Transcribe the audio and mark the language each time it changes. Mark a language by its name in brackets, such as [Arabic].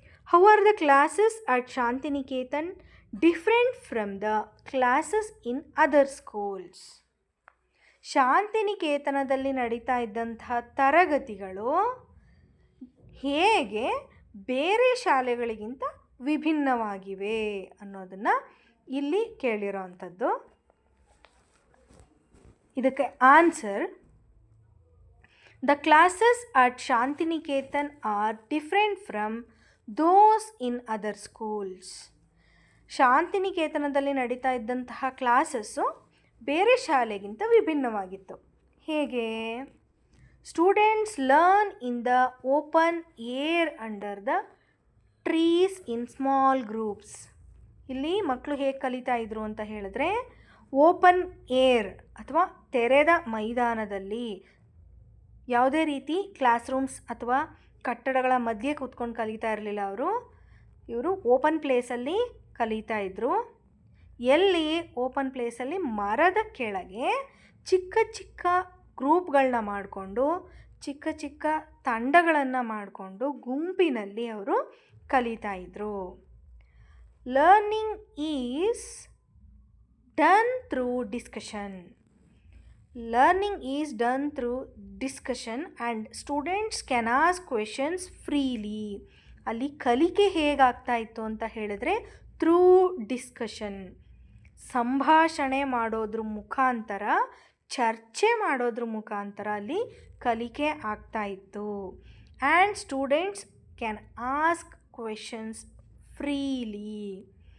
[English] How are the classes at Shantiniketan different from the classes in other schools? [Kannada] ಶಾಂತಿನಿಕೇತನದಲ್ಲಿ ನಡೀತಾ ಇದ್ದಂತಹ ತರಗತಿಗಳು ಹೇಗೆ ಬೇರೆ ಶಾಲೆಗಳಿಗಿಂತ ವಿಭಿನ್ನವಾಗಿವೆ ಅನ್ನೋದನ್ನು ಇಲ್ಲಿ ಕೇಳಿರೋ ಅಂಥದ್ದು. ಇದಕ್ಕೆ [English] Answer: The classes at Shantiniketan are different from those in other schools. [Kannada] ಶಾಂತಿನಿಕೇತನದಲ್ಲಿ ನಡೀತಾ ಇದ್ದಂತಹ ಕ್ಲಾಸಸ್ಸು ಬೇರೆ ಶಾಲೆಗಿಂತ ವಿಭಿನ್ನವಾಗಿತ್ತು. ಹೇಗೆ? [English] Students learn in the open air under the trees in small groups. [Kannada] ಇಲ್ಲಿ ಮಕ್ಕಳು ಹೇಗೆ ಕಲಿತಾ ಇದ್ರು ಅಂತ ಹೇಳಿದ್ರೆ, ಓಪನ್ ಏರ್ ಅಥವಾ ತೆರೆದ ಮೈದಾನದಲ್ಲಿ, ಯಾವುದೇ ರೀತಿ ಕ್ಲಾಸ್ ರೂಮ್ಸ್ ಅಥವಾ ಕಟ್ಟಡಗಳ ಮಧ್ಯೆ ಕೂತ್ಕೊಂಡು ಕಲಿತಾ ಇರಲಿಲ್ಲ. ಇವರು ಓಪನ್ ಪ್ಲೇಸಲ್ಲಿ ಕಲಿತಾ ಇದ್ದರು. ಎಲ್ಲಿ? ಓಪನ್ ಪ್ಲೇಸಲ್ಲಿ ಮರದ ಕೆಳಗೆ ಚಿಕ್ಕ ಚಿಕ್ಕ ಗ್ರೂಪ್ಗಳನ್ನ ಮಾಡಿಕೊಂಡು, ಚಿಕ್ಕ ಚಿಕ್ಕ ತಂಡಗಳನ್ನು ಮಾಡಿಕೊಂಡು ಗುಂಪಿನಲ್ಲಿ ಅವರು ಕಲಿತಾ ಇದ್ದರು. [English] Learning is done through discussion. Learning is done through discussion and students can ask questions freely. [Kannada] ಅಲ್ಲಿ ಕಲಿಕೆ ಹೇಗಾಗ್ತಾ ಇತ್ತು ಅಂತ ಹೇಳಿದ್ರೆ, [English] through discussion, [Kannada] ಸಂಭಾಷಣೆ ಮಾಡೋದ್ರ ಮುಖಾಂತರ, ಚರ್ಚೆ ಮಾಡೋದ್ರ ಮುಖಾಂತರ ಅಲ್ಲಿ ಕಲಿಕೆ ಆಗ್ತಾ ಇತ್ತು. [English] And students can ask questions freely.